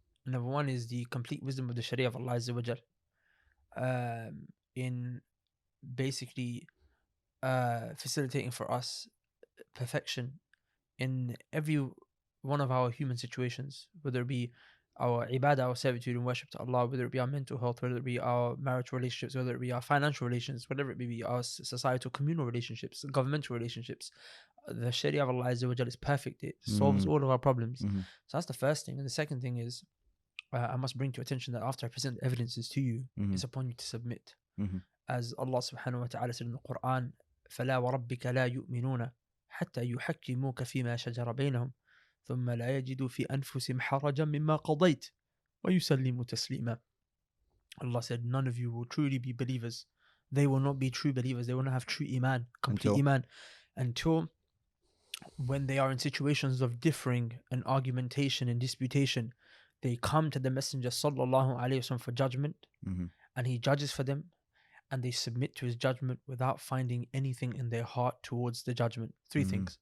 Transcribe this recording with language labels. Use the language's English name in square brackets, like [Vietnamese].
[English] Number one is the complete wisdom of the Sharia of Allah Azza wa Jal, in basically facilitating for us perfection in every one of our human situations, whether it be our ibadah, our servitude and worship to Allah, whether it be our mental health, whether it be our marital relationships, whether it be our financial relations, whatever it may be, our societal communal relationships, governmental relationships. The Sharia of Allah Azza wa Jal is perfect. It solves all of our problems. So that's the first thing. And the second thing is, I must bring to your attention that after I present evidences to you, it's upon you to submit. As Allah subhanahu wa ta'ala said in the Quran, [Arabic] فَلَا وَرَبِّكَ لَا يُؤْمِنُونَ حَتَّى يُحَكِّمُوكَ فِي مَا شَجَرَ بَيْنَهُمْ ثُمَّ لَا يَجِدُوا فِي أَنفُسِهِمْ حَرَجًا مِمَّا قَضَيْتَ وَيُسَلِّمُوا تَسْلِيمًا. [English] Allah said, none of you will truly be believers they will not be true believers. They will not have true iman, complete iman, until when they are in situations of differing and argumentation and disputation, they come to the Messenger sallallahu alaihi wasallam for judgment, and he judges for them, and they submit to his judgment without finding anything in their heart towards the judgment. Three things.